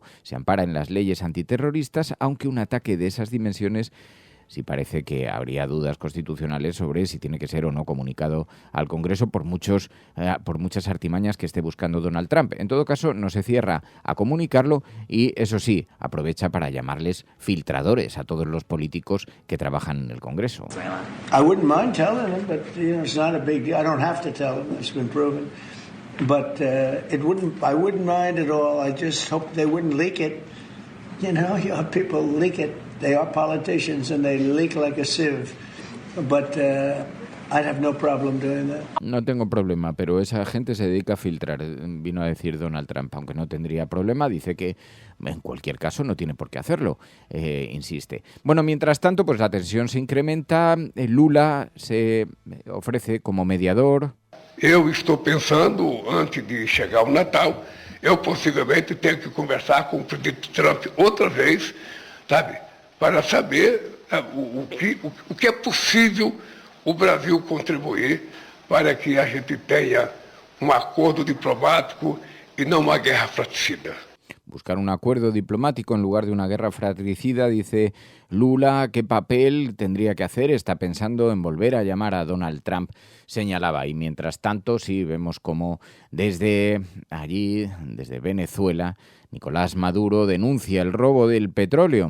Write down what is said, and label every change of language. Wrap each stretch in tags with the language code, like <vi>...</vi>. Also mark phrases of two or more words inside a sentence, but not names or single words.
<es>Se ampara en las leyes antiterroristas, aunque un ataque de esas dimensiones sí parece que habría dudas constitucionales sobre si tiene que ser o no comunicado al Congreso por muchas artimañas que esté buscando Donald Trump. En todo caso, no se cierra a comunicarlo y, eso sí, aprovecha para llamarles filtradores a todos los políticos que trabajan en el Congreso.</es> <en>I wouldn't mind telling them, but it's not a big deal. I don't have to tell them. It's been proven. But I wouldn't mind at all. I just hope they wouldn't leak it. You have people leak it. They are politicians and they leak like a sieve. But I'd have no problem doing that.</en> <es>No tengo problema, pero esa gente se dedica a filtrar, vino a decir Donald Trump, aunque no tendría problema. Dice que en cualquier caso no tiene por qué hacerlo, insiste. Bueno, mientras tanto, pues la tensión se incrementa. Lula se ofrece como mediador.</es> <pt>Eu estou pensando, antes de chegar o Natal, eu possivelmente tenho que conversar com o presidente Trump outra vez, sabe? Para saber o que é possível o Brasil contribuir para que a gente tenha um acordo diplomático e não uma guerra fratricida.</pt> <es>Buscar un acuerdo diplomático en lugar de una guerra fratricida, dice Lula. ¿Qué papel tendría que hacer? Está pensando en volver a llamar a Donald Trump, señalaba. Y mientras tanto, sí, vemos cómo desde allí, desde Venezuela, Nicolás Maduro denuncia el robo del petróleo.</es>